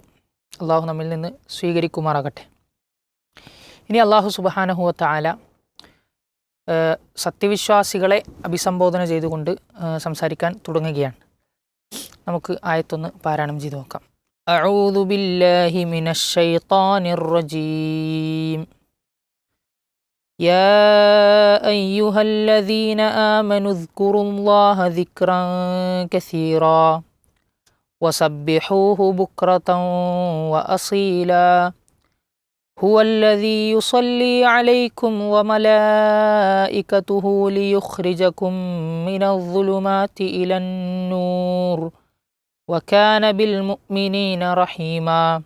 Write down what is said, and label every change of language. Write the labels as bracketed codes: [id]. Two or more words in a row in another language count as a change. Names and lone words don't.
[ml] അള്ളാഹു നമ്മിൽ നിന്ന് സ്വീകരിക്കുമാറാകട്ടെ. ഇനി [ar] الله سبحانه وتعالى [ml] സത്യവിശ്വാസികളെ അഭിസംബോധന ചെയ്തുകൊണ്ട് സംസാരിക്കാൻ തുടങ്ങുകയാണ്. നമുക്ക് ആയത്തൊന്ന് പാരായണം ചെയ്തു നോക്കാം. [ar] أعوذ بالله من الشيطان الرجيم. يا أيها الذين آمنوا اذكروا الله ذكرا كثيرا وسبحوه بكرة وأصيلا هو الذي يصلي عليكم وملائكته ليخرجكم من الظلمات إلى النور وكان بالمؤمنين رحيما